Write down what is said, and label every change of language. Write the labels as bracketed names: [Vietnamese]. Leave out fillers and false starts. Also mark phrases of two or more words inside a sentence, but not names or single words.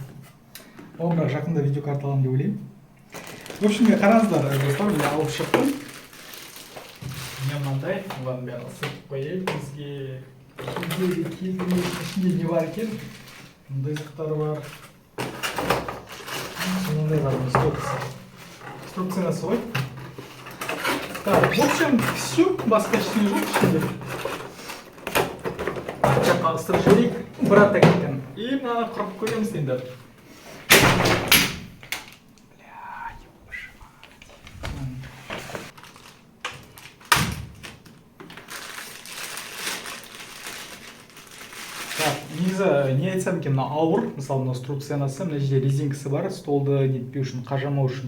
[Kazakh] Бірақ жақында видеокарта аламын деп ойлаймын. [Russian] В общем, [Kazakh] қараңыздар, достар, мен алып шықтым. Мен мынандай, оған бәрін ысытып қояйын бізге. Киімнің ішінде не бар екен? Мындай зықтары бар. Мындай бар, инструкциясы ғой. [Russian] Так, в общем, все, [Kazakh] басқа ештеңе жоқ ішінде. Арғы жаққа ысырып жіберейік, Братак екен. И мынаны құрып көреміз енді. Негізі не айтсам екен, мына ауыр, мысалы мына струбциясы, мына жерде резинкасы бар, столды нетпеу үшін, қажамау үшін.